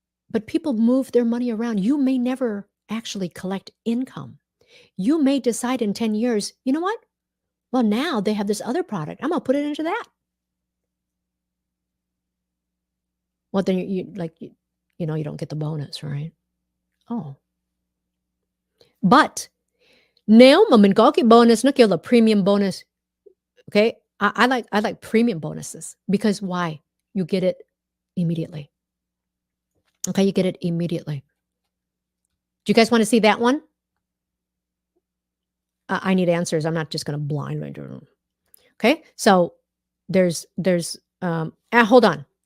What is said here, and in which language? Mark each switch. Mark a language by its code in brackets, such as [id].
[en] But people move their money around. You may never actually collect income. You may decide in 10 years, you know what? Well, now they have this other product. I'm going to put it into that. Well, then you don't get the bonus, right? Oh. But [vi] nếu mà mình có cái bonus, nó kêu là premium bonus. [en] Okay? I like premium bonuses because why? You get it immediately. Okay, you get it immediately. Do you guys want to see that one? I need answers. I'm not just going to blind right through. Okay, so there's hold on.